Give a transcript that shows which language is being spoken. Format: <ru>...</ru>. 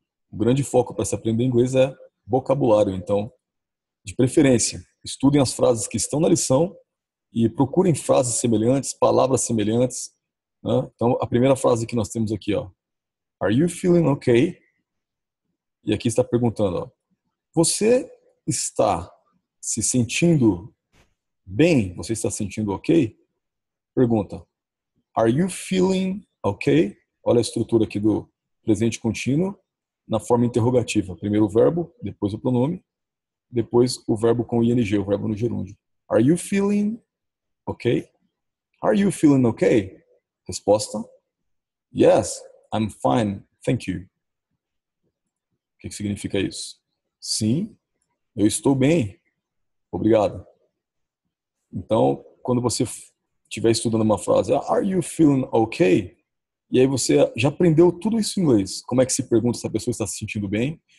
<pt>O grande foco para se aprender inglês é vocabulário. Então, de preferência, estudem as frases que estão na lição e procurem frases semelhantes, palavras semelhantes. Né? Então, a primeira frase que nós temos aqui, ó,</pt> <en>Are you feeling okay?</en> <pt>E aqui está perguntando, ó, você está se sentindo bem? Você está se sentindo ok? Pergunta,</pt> <en>Are you feeling okay?</en> <pt>Olha a estrutura aqui do presente contínuo na forma interrogativa. Primeiro o verbo, depois o pronome, depois o verbo com ing, o verbo no gerúndio.</pt> <en>Are you feeling okay? Are you feeling okay?</en> <pt>Resposta,</pt> <en>Yes, I'm fine, thank you.</en> <pt>O que significa isso? Sim, eu estou bem, obrigado. Então, quando você estiver estudando uma frase,</pt> <en>Are you feeling okay?</en> <pt>E aí você já aprendeu tudo isso em inglês. Como é que se pergunta se a pessoa está se sentindo bem?</pt>